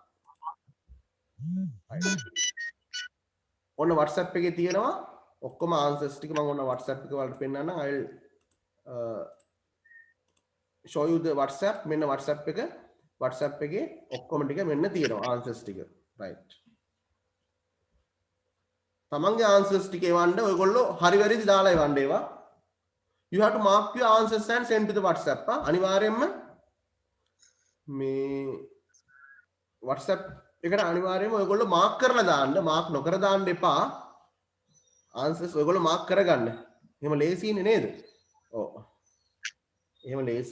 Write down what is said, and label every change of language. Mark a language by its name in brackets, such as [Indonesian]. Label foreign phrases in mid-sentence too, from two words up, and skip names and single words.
[Sinhala] ඔන්න WhatsApp එකේ තියෙනවා ඔක්කොම answers ටික මම ඔන්න WhatsApp එක වලට පෙන්නන්නම්. [English] I'll show you the WhatsApp. [Sinhala] මෙන්න WhatsApp එක. WhatsApp එකේ ඔක්කොම ටික මෙන්න තියෙනවා answers ටික. Right. තමන්ගේ answers ටික එවන්න ඔයගොල්ලෝ හරි වැරදි දාලා එවන්න ඒවා. [English] You have to mark your answers and send to the WhatsApp. [Sinhala] අනිවාර්යයෙන්ම මේ WhatsApp එකට අනිවාර්යයෙන්ම ඔයගොල්ලෝ mark කරලා දාන්න. mark නොකර දාන්න එපා. answers ඔයගොල්ලෝ mark කරගන්න. එහෙම ලේසියිනේ නේද? ඔව්. එහෙම ලේසි.